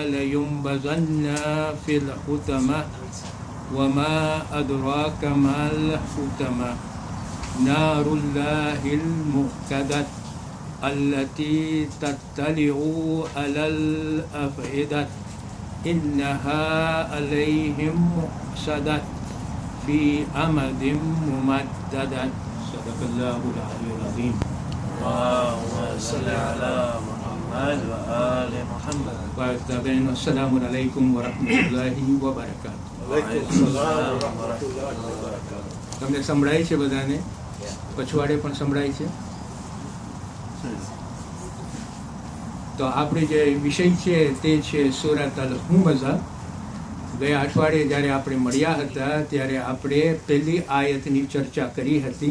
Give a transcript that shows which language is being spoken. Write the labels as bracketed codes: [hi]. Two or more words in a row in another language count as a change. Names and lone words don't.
[ar] لينبذن في الحطمة وما أدراك ما الحطمة نار الله الموقدة التي تطلع على الأفئدة إنها عليهم مؤصدة في أمد ممددة صدق الله العلي العظيم. اللهم صل على محمد وآل محمد. السلام عليكم ورحمة الله وبركاته. وعليكم السلام ورحمة الله وبركاته. [gu] તમને સંભળાય છે બધાને? પછવાડે પણ સંભળાય છે? તો આપણે જે વિષય છે તે છે સૂરત અલ હુમઝા. ગયા અઠવાડિયે જ્યારે આપણે મળ્યા હતા ત્યારે આપણે પહેલી આયતની ચર્ચા કરી હતી.